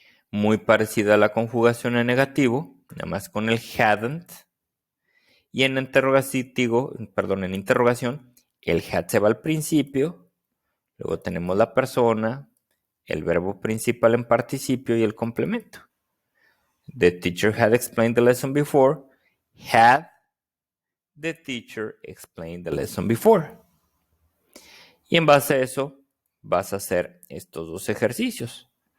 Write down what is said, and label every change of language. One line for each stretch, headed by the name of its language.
Spanish: Muy parecida a la conjugación en negativo, nada más con el hadn't. Y en interrogación, el had se va al principio, luego tenemos la persona, el verbo principal en participio y el complemento.
English: The teacher had explained the lesson before. Had the teacher explained the lesson before.
Spanish: Y en base a eso, vas a hacer estos dos ejercicios.